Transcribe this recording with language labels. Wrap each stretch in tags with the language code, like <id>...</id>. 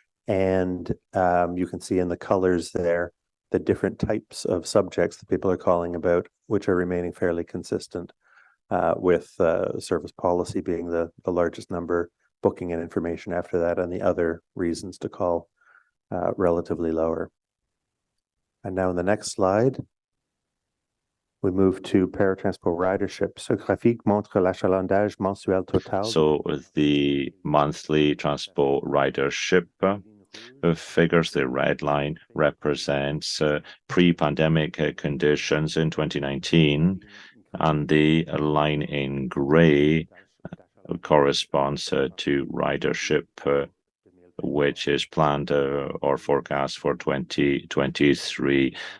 <en>And you can see in the colors there the different types of subjects that people are calling about, which are remaining fairly consistent, with service policy being the largest number, booking and information after that, and the other reasons to call relatively lower. And now in the next slide, we move to Paratranspo ridership.</en> <fr>Ce graphique montre l'achalandage mensuel total.</fr> <en>So the monthly Transpo ridership figures, the red line represents pre-pandemic conditions in 2019, and the line in gray corresponds to ridership, which is planned or forecast for 2023.</en>